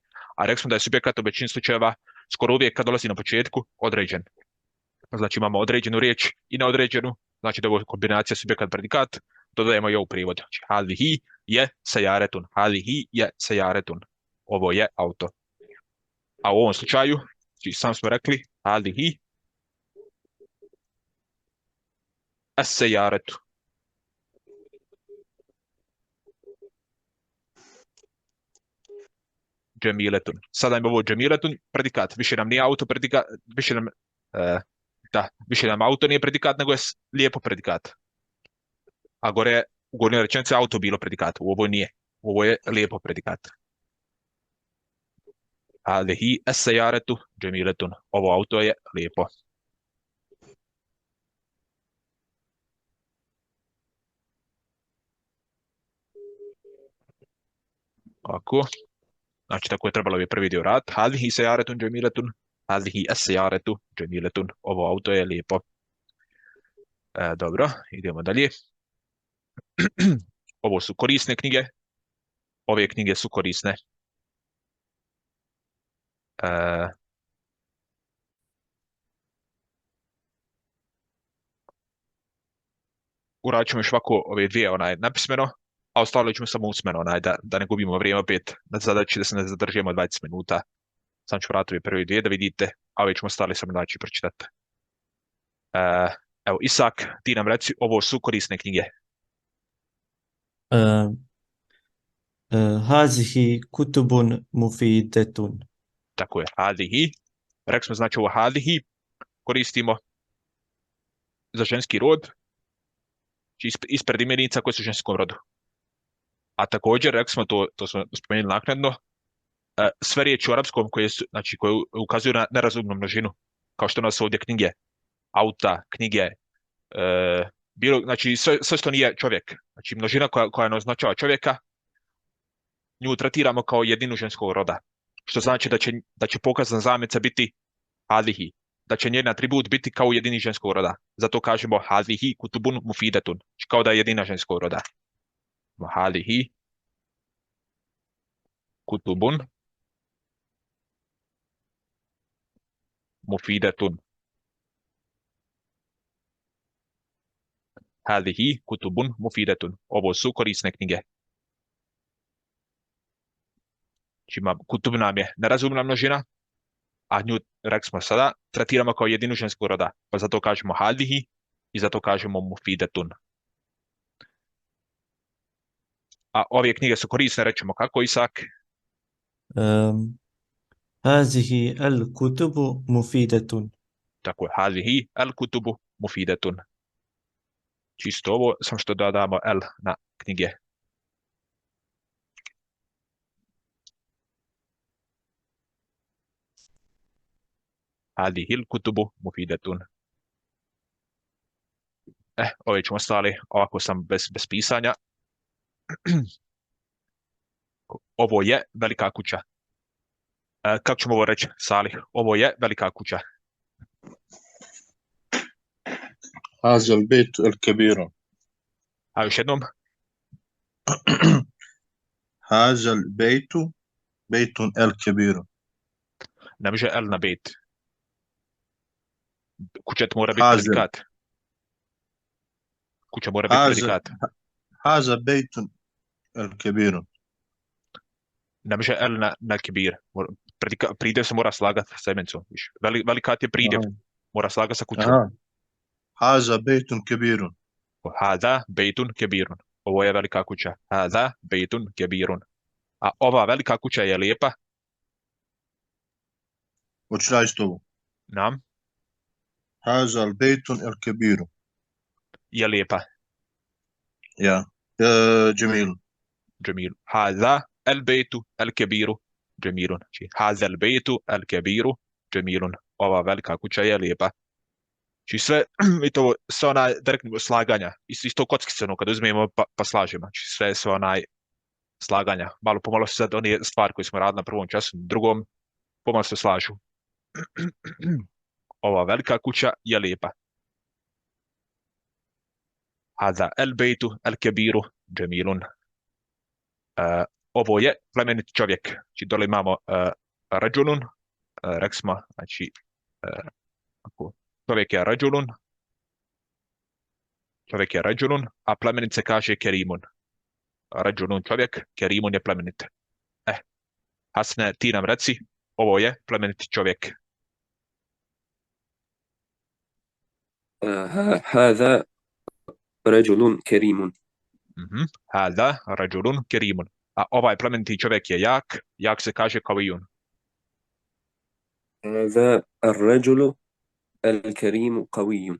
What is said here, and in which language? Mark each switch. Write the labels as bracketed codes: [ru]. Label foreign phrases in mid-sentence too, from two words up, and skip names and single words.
[bs] A rekli smo da je subjekat u većini slučajeva skoro uvijek kad dolazi na početku određen. Znači imamo određenu riječ i neodređenu, znači da je ovo kombinacija subjekat predikat, dodajemo i ovu prijevod. Znači hadihi je sajaretun, hadihi je sajaretun. Ovo je auto. A u ovom slučaju, znači sam smo rekli [ar] هذه السيارة. Džemiletun. [bs] Sada im ovo džemiletun predikat. Više nam nije auto predikat, više nam auto nije predikat, nego je lijepo predikat. A gore u gornjoj rečenici auto bilo predikat. U ovoj nije. Ovo je lijepo predikat. [ar] هذه السيارة جميلة. [bs] Ovo auto je lijepo. Ovako. Znači, tako je trebalo bi prvi dio rad. [ar] هذه سيارة جميلة. هذه السيارة جميلة. [bs] Ovo auto je lijepo. Dobro, idemo dalje. Ovo su korisne knjige. Ove knjige su korisne. E, uradit ćemo još ovako ove dvije napismeno, a ostalo ćemo samo usmeno, da ne gubimo vrijeme opet na zadaći da se ne zadržimo 20 minuta. Sam ću vratiti prvi dvije da vidite, a ove ćemo ostali samo znači pročitati. Evo, Isak, ti nam reci, ovo su korisne knjige. [ar] آه، هذه كتب مفيدة. [bs] Tako je, hadihi. Rekli smo znači ovo hadihi koristimo za ženski rod, znači ispred imenica koje su u ženskom rodu. A također, rekli smo to smo spomenuli naknadno, sve riječi u arapskom koje ukazuju na nerazumnu množinu, kao što nas ovdje knjige, auta, knjige, znači sve što nije čovjek, znači množina koja ne označava čovjeka, nju tretiramo kao jedinu ženskog roda, što znači da će pokazna zamjeca biti hadihi, da će njen atribut biti kao jedini ženskog roda. Zato kažemo [ar] هذه كتب مفيدة, [bs] znači kao da je jedina ženskog roda. [ar] هذه كتب مفيدة. هذه كتب مفيدة. [bs] Ovo su korisne knjige. Znači, kutub nam je nerazumna množina, a nju, rekli smo sada, tretiramo kao jedinu žensku roda. Pa zato kažemo hadihi i zato kažemo mufidetun. A ove knjige su korisne, rećemo kako, Isak? [ar] هذه الكتب مفيدة. [bs] Tako je, [ar] هذه الكتب مفيدة. [bs] Čisto ovo, samo što dodamo el na knjige. [ar] هذه الكتب مفيدة. [bs] Ove ćemo ostali ovako sam bez pisanja. Ovo je velika kuća. Kako ćemo ovo reći, Salih? Ovo je velika kuća. [ar] هذا البيت الكبير. [bs] A još jednom, [ar] هذا البيت بيت الكبير. [bs] ne može el na bejt. Kuća mora biti Hazel. predikat. Kuća mora biti Hazel. predikat. [ar] هذا بيت الكبير. [bs] Ne može el na kibir. Pridjev se mora slagati sa imencom. Velikat je pridjev. Mora slagati sa kućom. [ar] هذا بيت كبير. هذا بيت كبير. [bs] Ovo je velika kuća. [ar] هذا بيت كبير. [bs] A ova velika kuća je lijepa. وتشلاش تو. Nam [ar] هذا البيت الكبير. [bs] je lijepa. [ar] يا جميل. جميل. هذا البيت الكبير. جميل. هذا البيت الكبير. جميل. [bs] Ova velika kuća je lijepa. Znači sve, i to sve direktno slaganja, isto kockice, kad uzmemo pa slažemo, znači sve slaganja, malo pomalo se sad one stvari koje smo radili na prvom času, na drugom, pomalo se slažu. Ova velika kuća je lijepa. [ar] هذا البيت الكبير جميل. [bs] Ovo je plemeniti čovjek. Znači dole imamo rađulun, rekli smo, znači čovjek je rađulun, čovjek je rađulun, a plemenit se kaže kerimun. Rađulun čovjek, kerimun je plemenit. Hasne, ti nam reci, ovo je plemeniti čovjek. [ar] هذا رجل كريم. هذا رجل كريم. [bs] A ovaj plemeniti čovjek je jak se kaže kavijun. [ar] هذا الرجل الكريم قوي.